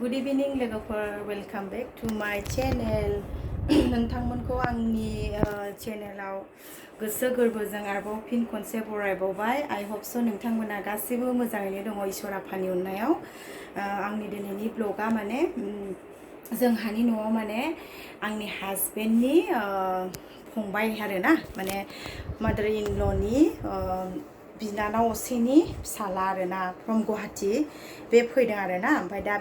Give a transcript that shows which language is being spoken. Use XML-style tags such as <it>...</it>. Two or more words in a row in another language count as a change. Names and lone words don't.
<en>Good evening</en> <brx>लोगोफोर</brx> <en>welcome back to my channel</en> <brx>नोंथांमोनखौ आंनि चेनेलाव गोसो गोरबोजों आरोबाव फिन खनसे बरायबावबाय</brx> <en>I hope so</en> <brx>नोंथांमोना गासैबो मोजाङैनो दङ ईश्वर आफानि अननायाव आंनि दिनैनि ब्लगा माने जोंहानि न'आव माने आंनि हासबेन्डनि फंबाय आरोना माने</brx> <en>mother in law'</en> <brx>नि बिनानाव असेनि फिसाला आरोना फ्रम गुवाहाटी बे फैदों आरोना ओमफ्राय दा</brx>